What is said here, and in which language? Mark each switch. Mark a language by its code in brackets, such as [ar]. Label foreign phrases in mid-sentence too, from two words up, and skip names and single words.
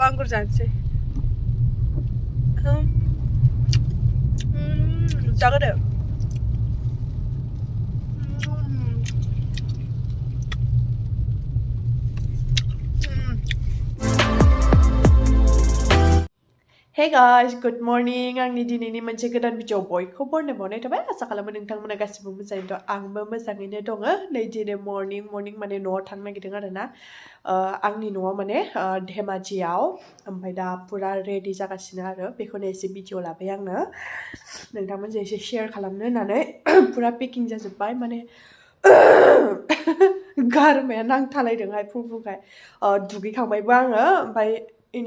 [brx] आंगुर जानोसै जागोन [en] Hey guys, good morning. [brx] आंनि दिनैनि मोनसे गोदान भिडिअ बयखौ बरायनाय थाबाय आसा खालामो नोंथांमोना गासिबो मोजाङैनो दं आंबो मोजाङैनो दङ नै दिनै मर्निं माने न'आव थांनो नागिरदों आरोना आंनि न'आव माने धेमाजियाव ओमफ्राय दा पुरा रेडि जागासिनो आरो बेखौनो एसे भिडिअ लाबाय आङो नोंथांमोनजों एसे शेयार खालामनो होननानै पुरा पेकिं जाजोब्बाय माने गारमाया नांथालायदोंहाय फुंखाय दुगैखांबायबो आङो ओमफ्राय इनि